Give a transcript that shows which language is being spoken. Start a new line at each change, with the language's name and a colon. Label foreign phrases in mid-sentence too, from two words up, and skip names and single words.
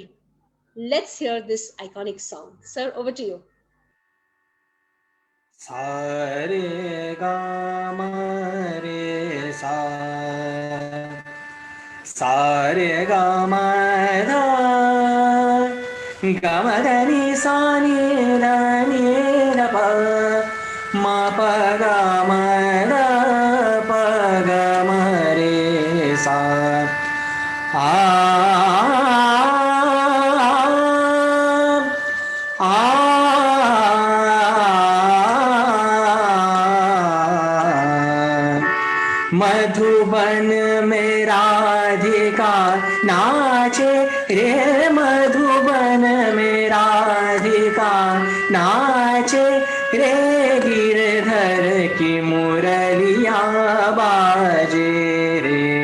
English: Let's hear this iconic song. Sir, over to you.
Hindi: Sa re ga ma re sa, sa re ga ma dha, गमदनि सानि धनि प म प ग म ग प ग म रे सा आ मधुबन में राधिका नाचे रे मधुबन में राधिका नाचे रे गिरधर की मुरलिया बाजे रे